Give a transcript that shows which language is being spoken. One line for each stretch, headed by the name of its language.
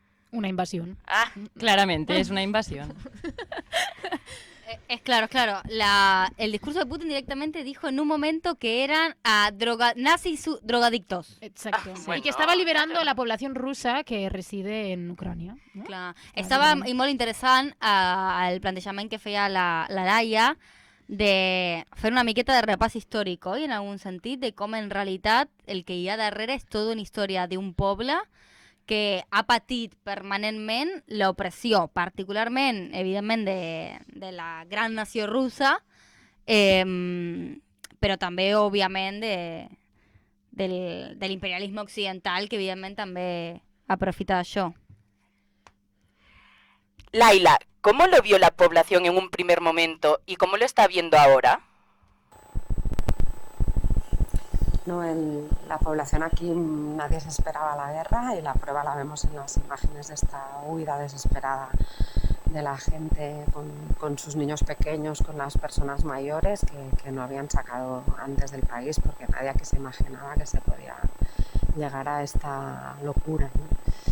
Spanish: Una invasión. Claramente, es una invasión. Es claro. El discurso de Putin directamente dijo en un momento que eran nazis drogadictos. Exacto. Bueno, y que estaba liberando a la población rusa que reside en Ucrània. No?
Catalan: Clar. Estava molt interessant el plantejament que feia la Laia de fer una miqueta de repàs històric, oi? En algun sentit, de com en realitat el que hi ha darrere és tota una història d'un poble que ha patit permanentment l'opressió, particularment, evidentment, de la gran nació russa, però també, òbviament, de l'imperialisme occidental, que, evidentment, també aprofita d'això.
Spanish: Laila, ¿cómo lo vio la población en un primer momento y cómo lo está viendo ahora? No, la población aquí, nadie se esperaba la guerra, y la prueba la vemos en las imágenes de esta huida desesperada de la gente con sus niños pequeños, con las personas mayores que no habían sacado antes del país, porque nadie aquí se imaginaba que se podía llegar a esta locura, ¿no?